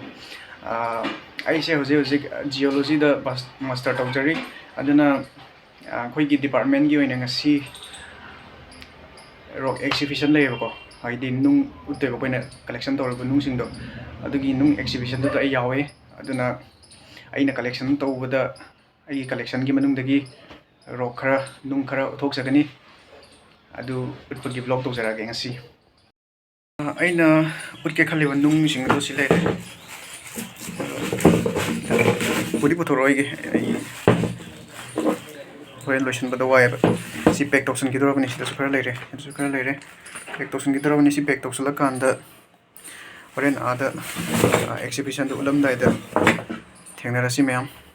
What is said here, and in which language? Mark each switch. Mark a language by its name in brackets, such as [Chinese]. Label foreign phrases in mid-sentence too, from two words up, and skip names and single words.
[Manipuri] Aise hojik geology da master tawjari aduna khoi gi department gi oina ngasi [English] rock exhibition [Manipuri] leibako haidi nung utte ko poina collection tawraba nung singdo adugi nung exhibition da ai yawe aduna aina collection tawbada ai collection gi manung dagi rock khara nung khara thokjagani adu utpagi vlog tawjarage ngasi aina utke khaliba nung sing do silai puri puthoroi ge ai hoen lotion bada wai si pack tawsan ki dorabani sida sukara leire pack tawsan ki dorabani si pack tawsala kanda horen ada exhibition do ulam dai da thengnara si ma'am